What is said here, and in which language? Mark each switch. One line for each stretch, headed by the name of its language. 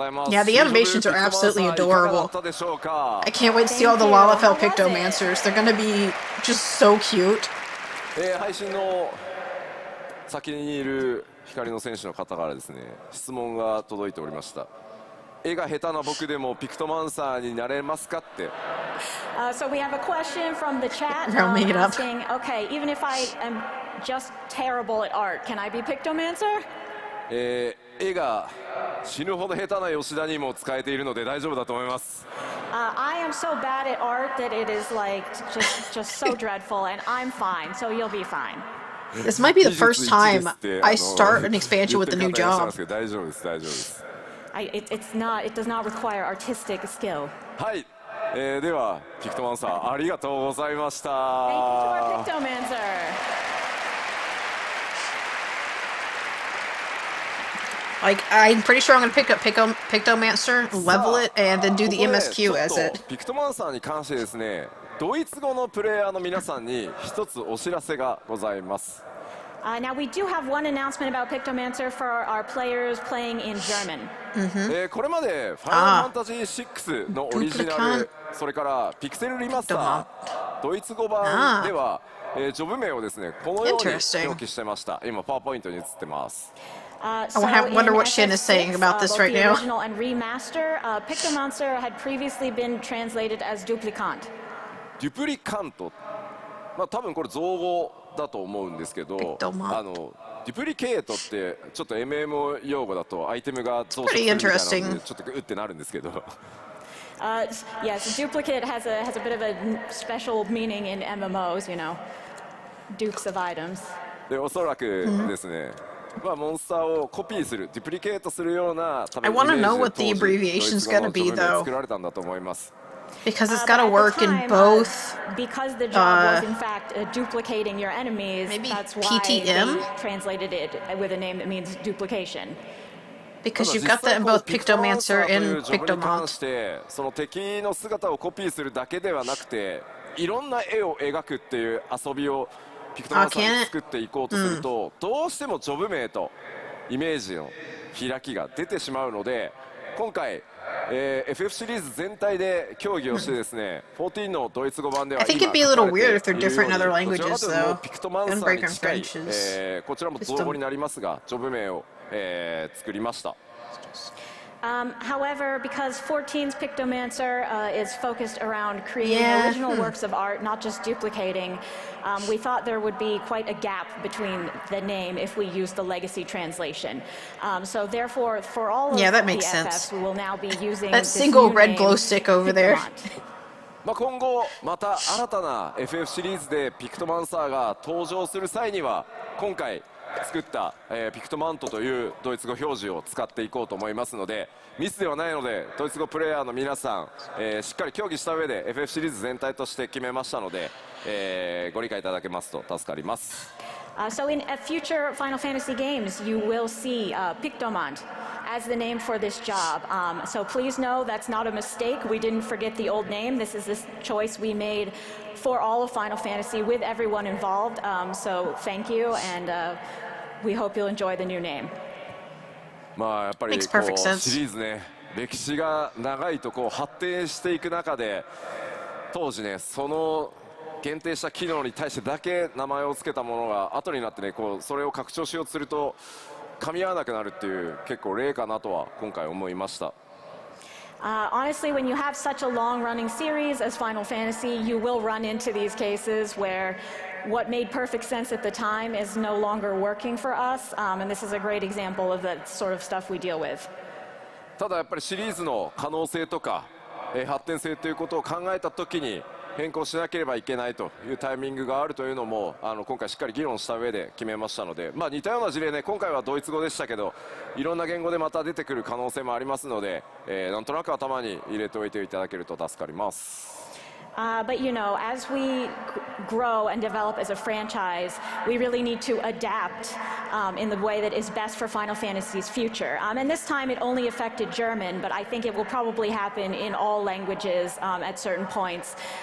English: Yeah, the animations are absolutely adorable. I can't wait to see all the Lalafell Pictomancers. They're gonna be just so cute.
Japanese: 配信の先にいる光の選手の方からですね、質問が届いておりました。絵が下手な僕でもピクトマンサーになれますかって。
English: So we have a question from the chat I'll make it up. asking, okay, even if I am just terrible at art, can I be Pictomancer?
Japanese: 絵が死ぬほど下手な吉田にも使えているので大丈夫だと思います。
English: I am so bad at art that it is like just so dreadful, and I'm fine, so you'll be fine. This might be the first time I start an expansion with a new job.
Japanese: 大丈夫です、大丈夫です。
English: It does not require artistic skill.
Japanese: はい、ではピクトマンサーありがとうございました。
English: Thank you to our Pictomancer. Like, I'm pretty sure I'm going to pick up Pictomancer, level it, and then do the MSQ as it.
Japanese: ピクトマンサーに関してですね、ドイツ語のプレイヤーの皆さんに一つお知らせがございます。
English: Now we do have one announcement about Pictomancer for our players playing in German.
Japanese: これまでファイナルファンタジー6のオリジナル、それからピクセルリマスター、ドイツ語版では、ジョブ名をですね、このように表記してました。今パワーポイントに映ってます。
English: I wonder what Shin is saying about this right now. The original and remaster, Pictomancer had previously been translated as Duplicant.
Japanese: デュプリカント、まあ多分これ造語だと思うんですけど、デュプリケートってちょっと MMO 用語だとアイテムが増殖するみたいなのでちょっとうってなるんですけど。
English: Yes, duplicate has a bit of a special meaning in MMOs, you know, dupes of items.
Japanese: でおそらくですね。まあモンスターをコピーする、デュプリケートするような多分
English: I want to know what the abbreviation's gonna be though.
Japanese: 作られたんだと思います。
English: Because it's got to work in both. Because the job was in fact duplicating your enemies. Maybe that's why PTM? they translated it with a name that means duplication. Because you've got that in both Pictomancer and Pictomont.
Japanese: その敵の姿をコピーするだけではなくて、いろんな絵を描くっていう遊びをピクトマンサーに作っていこうとすると、どうしてもジョブ名とイメージの開きが出てしまうので、今回、FF シリーズ全体で協議をしてですね、14のドイツ語版では
English: I think it'd be a little weird if they're different in other languages though.
Japanese: ピクトマンサーに近い、こちらも造語になりますが、ジョブ名を、作りました。
English: However, because 14's Pictomancer is focused around creating original works of art, not just duplicating, we thought there would be quite a gap between the name if we use the legacy translation. So therefore, for all of the FFs, we will now be using that single red glow stick over there.
Japanese: まあ今後また新たな FF シリーズでピクトマンサーが登場する際には今回作った、ピクトマントというドイツ語表示を使っていこうと思いますので、ミスではないのでドイツ語プレイヤーの皆さん、しっかり協議した上で FF シリーズ全体として決めましたので、ご理解いただけますと助かります。
English: So in future Final Fantasy games, you will see Pictomont as the name for this job. So please know that's not a mistake. We didn't forget the old name. This is this choice we made for all of Final Fantasy with everyone involved. So thank you, and we hope you'll enjoy the new name.
Japanese: まあやっぱりこうシリーズね、歴史が長いとこう発展していく中で、当時ねその限定した機能に対してだけ名前を付けたものが後になってね、こうそれを拡張しようとすると噛み合わなくなるっていう結構例かなとは今回思いました。
English: Honestly, when you have such a long-running series as Final Fantasy, you will run into these cases where what made perfect sense at the time is no longer working for us, and this is a great example of the sort of stuff we deal with.
Japanese: ただやっぱりシリーズの可能性とか、発展性ということを考えたときに変更しなければいけないというタイミングがあるというのも今回しっかり議論した上で決めましたので、まあ、似たような事例ね、今回はドイツ語でしたけどいろんな言語でまた出てくる可能性もありますので、なんとなく頭に入れておいていただけると助かります。
English: But you know, as we grow and develop as a franchise, we really need to adapt in the way that is best for Final Fantasy's future. And this time it only affected German, but I think it will probably happen in all languages at certain points.